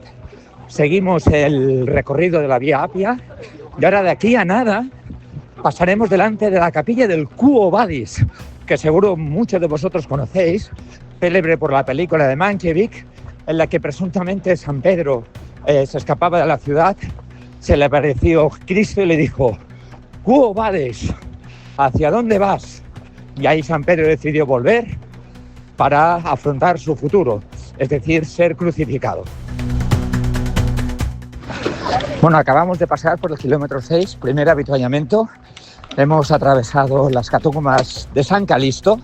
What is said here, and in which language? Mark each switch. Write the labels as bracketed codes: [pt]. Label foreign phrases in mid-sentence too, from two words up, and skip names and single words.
[es] Seguimos el recorrido de la Vía Appia y ahora de aquí a nada pasaremos delante de la capilla del Quo Vadis, que seguro muchos de vosotros conocéis, célebre por la película de Mankiewicz, en la que presuntamente San Pedro se escapaba de la ciudad. Se le apareció Cristo y le dijo: [la] Quo vadis, [es] ¿hacia dónde vas? Y ahí San Pedro decidió volver para afrontar su futuro, es decir, ser crucificado. Bueno, acabamos de pasar por el kilómetro 6, primer avituallamiento. Hemos atravesado las catacumbas de San Calisto.